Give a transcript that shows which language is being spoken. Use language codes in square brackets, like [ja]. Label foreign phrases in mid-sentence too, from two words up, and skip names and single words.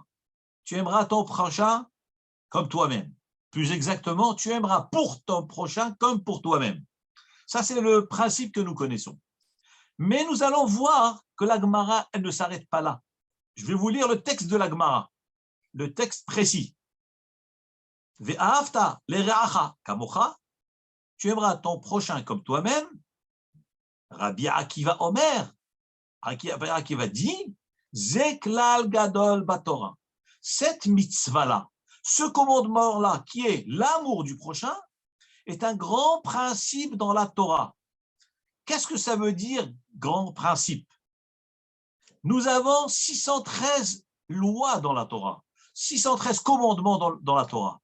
[fr] Tu aimeras ton prochain comme toi-même. Plus exactement, tu aimeras pour ton prochain comme pour toi-même. Ça, c'est le principe que nous connaissons. Mais nous allons voir que la Gemara, elle ne s'arrête pas là. Je vais vous lire le texte de la Gemara, le texte précis. [he] ואהבת לרעך כמוך, [fr] tu aimeras ton prochain comme toi-même. [he] Rabbi Akiva Omer, Rabbi Akiva dit, זה כלל גדול בתורה. [fr] Cette mitzvah-là, ce commandement-là, qui est l'amour du prochain, est un grand principe dans la Torah. Qu'est-ce que ça veut dire, grand principe? Nous avons 613 lois dans la Torah, 613 commandements dans la Torah.